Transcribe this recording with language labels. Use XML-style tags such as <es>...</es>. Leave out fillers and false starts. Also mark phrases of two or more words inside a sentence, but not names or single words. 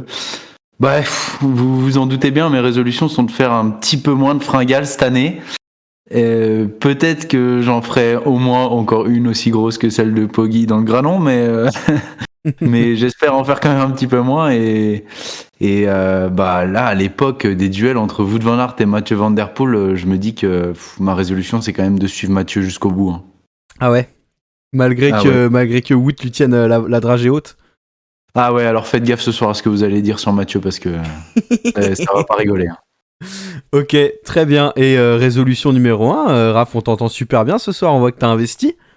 <fr>Bref, vous vous en doutez bien, mes résolutions sont de faire un petit peu moins de fringales cette année. Peut-être que j'en ferai au moins encore une aussi grosse que celle de Poggy dans le Granon, mais j'espère en faire quand même un petit peu moins. Et là, à l'époque des duels entre Wout van Aert et Mathieu Van Der Poel, je me dis que ma résolution, c'est quand même de suivre Mathieu jusqu'au bout. Hein. Ah ouais ? Malgré que Wout lui tienne la dragée haute. Ah ouais, alors faites gaffe ce soir à ce que vous allez dire sur Mathieu parce que ça va pas rigoler. Hein. Ok, très bien. Et résolution numéro 1, Raph, on t'entend super bien ce soir, on voit que t'as investi.</fr>